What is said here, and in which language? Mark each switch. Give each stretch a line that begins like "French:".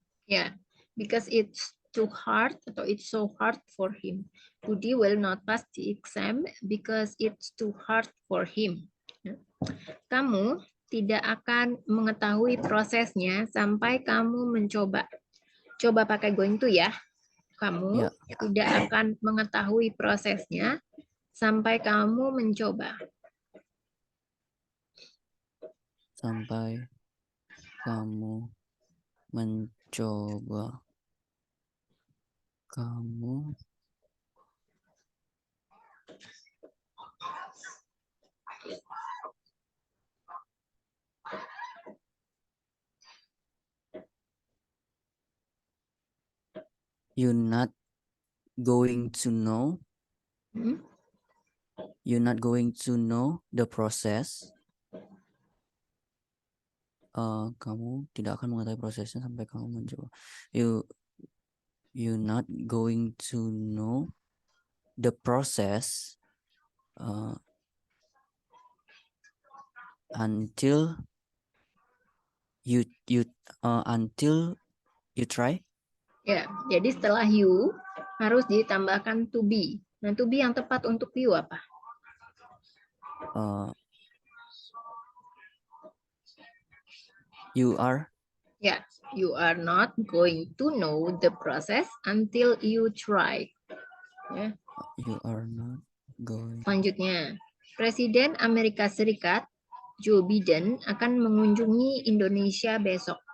English: Yeah, because it's too hard atau it's so hard for him. Budi will not pass the exam because it's too hard for him.
Indonesian: Kamu tidak akan mengetahui prosesnya sampai kamu mencoba. Coba pakai going to ya. Kamu tidak akan mengetahui prosesnya sampai kamu mencoba. Sampai kamu mencoba. Kamu
English: you're not going to know. You're not going to know the process.
Indonesian: Kamu tidak akan mengetahui prosesnya sampai kamu mencoba.
English: You're not going to know the process until You until you try.
Indonesian: Ya, jadi setelah you harus ditambahkan to be. Nah, to be yang tepat untuk you apa?
English: You are. Ya, you are not going to know the process until you try.
Indonesian: Ya.
English: You are not going.
Indonesian: Selanjutnya, Presiden Amerika Serikat Joe Biden akan mengunjungi Indonesia besok.